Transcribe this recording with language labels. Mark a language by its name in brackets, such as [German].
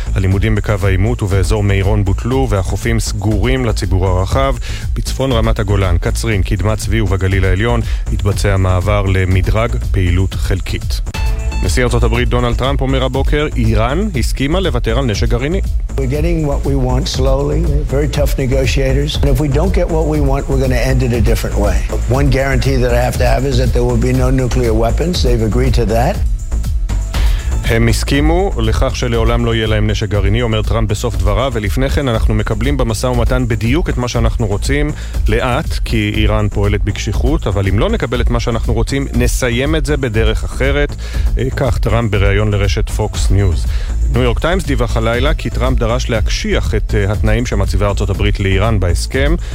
[Hebrew] הלימודים בקו העימות ובאזור מאירון בוטלו והחופים סגורים לציבור הרחב. בצפון רמת הגולן, קצרין, קדמת צבי ובגליל העליון התבצע מעבר מדרג פעילות חלקית. נשיא ארצות הברית דונלד טראמפ אומר הבוקר, איראן הסכימה לוותר על נשק גרעיני. [English] We're getting what we want slowly, very tough negotiators. And if we don't get what we want, we're going to end it a different way. One guarantee that I have to have is that there will be no nuclear weapons. They've agreed to that. [Hebrew] הם הסכימו לכך שלעולם לא יהיה להם נשק גרעיני, אומר טראמפ בסוף דבריו, ולפני כן אנחנו מקבלים במסע ומתן בדיוק את מה שאנחנו רוצים, לאט, כי איראן פועלת בקשיחות, אבל אם לא נקבל את מה שאנחנו רוצים, נסיים את זה בדרך אחרת. כך טראמפ בריאיון לרשת פוקס ניוז. ניו יורק טיימס דיווח הלילה כי טראמפ דרש להקשיח את התנאים שמציבה ארצות הברית לאיראן בהסכם.